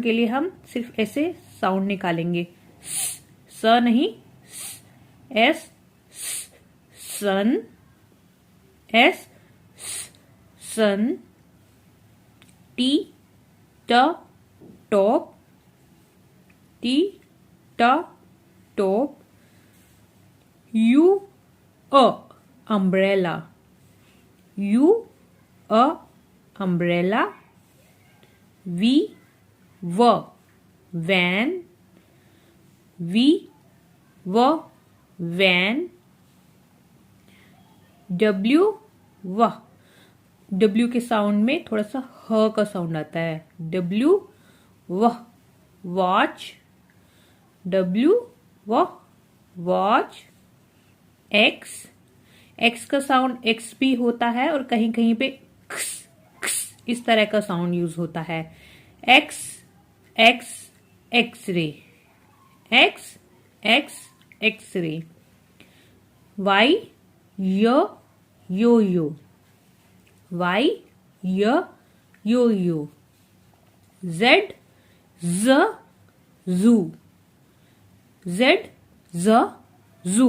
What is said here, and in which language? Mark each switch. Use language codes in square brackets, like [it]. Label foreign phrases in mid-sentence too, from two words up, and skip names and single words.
[hi] के लिए हम सिर्फ ऐसे साउंड निकालेंगे, स नहीं, [en] S, sun, S, sun, T, T, top, T, T, top, U, umbrella, U, umbrella, V, van, V, van, [hi] W, W के साउंड में थोड़ा सा ह का साउंड आता है, W, [en] watch, W, watch, X, X [hi] का साउंड X भी होता है और कहीं कहीं पे इस तरह का साउंड यूज होता है, [en] X, X, x-ray, X, X, x-ray, Y, yo-yo, Y, yo-yo, Z, zoo, Z, जू।